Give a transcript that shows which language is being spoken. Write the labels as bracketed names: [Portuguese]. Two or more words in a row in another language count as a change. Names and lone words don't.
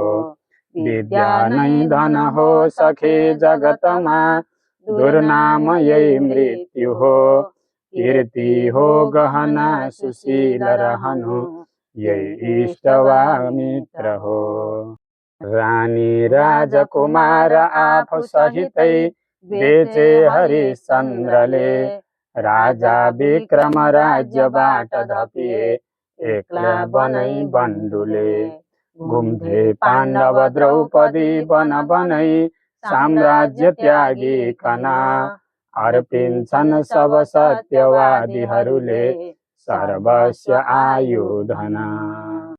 [Nepali] विद्या नै धन हो सखे जगतमा, दुर्नाम यही मृत्यु हो, कीर्ति हो गहना सुशील रहनु, यही इष्ट वा मित्र हो। रानी राजकुमार आफू सहितै बेचे हरिश्चन्द्रले, राजा विक्रम राज्यबाट धपिए एक्ला बनै बन्धुले। घुम्थे पाण्डव द्रौपदी बन बनै साम्राज्य त्यागिकन, अर्पिन्छन् सब सत्यवादीहरूले सर्वस्व आयुधन।